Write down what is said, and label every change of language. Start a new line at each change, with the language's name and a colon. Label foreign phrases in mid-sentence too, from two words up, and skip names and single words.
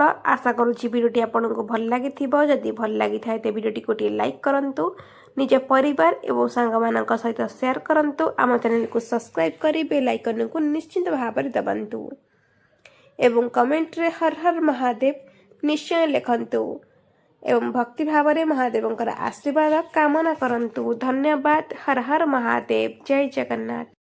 Odia: ଆଶା କରୁଛି ଭିଡ଼ିଓଟି ଆପଣଙ୍କୁ ଭଲ ଲାଗିଥିବ। ଯଦି ଭଲ ଲାଗିଥାଏ ତେବେ ଭିଡ଼ିଓଟିକୁ ଟିକେ ଲାଇକ୍ କରନ୍ତୁ, ନିଜ ପରିବାର ଏବଂ ସାଙ୍ଗମାନଙ୍କ ସହିତ ସେୟାର କରନ୍ତୁ। ଆମ ଚ୍ୟାନେଲକୁ ସବସ୍କ୍ରାଇବ୍ କରି
English: bell iconକୁ
Odia: ନିଶ୍ଚିତ ଭାବରେ ଦବାନ୍ତୁ ଏବଂ କମେଣ୍ଟରେ ହର ହର ମହାଦେବ ନିଶ୍ଚୟ ଲେଖନ୍ତୁ। ଏବଂ ଭକ୍ତି ଭାବ ମେଁ ମହାଦେବଙ୍କର ଆଶୀର୍ବାଦ କାମନା କରନ୍ତୁ। ଧନ୍ୟବାଦ। ହର ହର ମହାଦେବ। ଜୟ ଜଗନ୍ନାଥ।